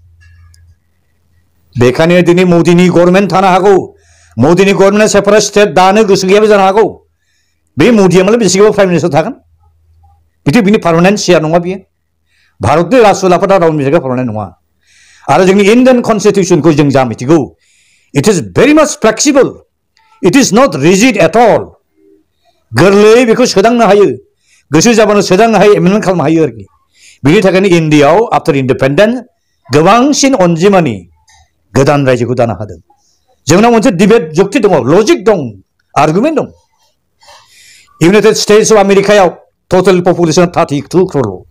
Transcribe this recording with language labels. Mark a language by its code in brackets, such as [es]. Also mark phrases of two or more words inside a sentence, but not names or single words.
[brx] बेखायनो दिनै मोदीनि गभर्नमेन्ट थानो हागौ मोदीनि गभर्नमेन्टआ [en] separate state [brx] दानो गोसो गैयाबो जानो हागौ बे मोदीया मालाय बेसे गोबाव [en] prime minister [brx] थागोन बिदि बिनि [en] permanent chair [brx] नङा बियो भारतनि राष्ट्र आफादा रावनिबो जायगायाव पार्मानेन्ट नङा आरो जोंनि इन्डियान कन्स्टिटिउसनखौ जों जा मिथिगौ [en] it is very much flexible it is not rigid at all [brx] गोरलैयै बेखौ सोदांनो हायो गोसो जाबानो सोदांनो हायो एमेन्डमेन्ट खालामनो हायो आरोखि बिनि थाखायनो इन्डियाआव [en] after independence [brx] गोबांसिन अनजिमानि गोदान रायजोखौ दानो हादों जोंनाव मोनसे डिबेट जुक्ति दङ लजिक दं आर्गुमेन्ट दं इउनाइटेड स्टेट्स अफ आमेरिकायाव [en] total population [brx] 32 क्र'र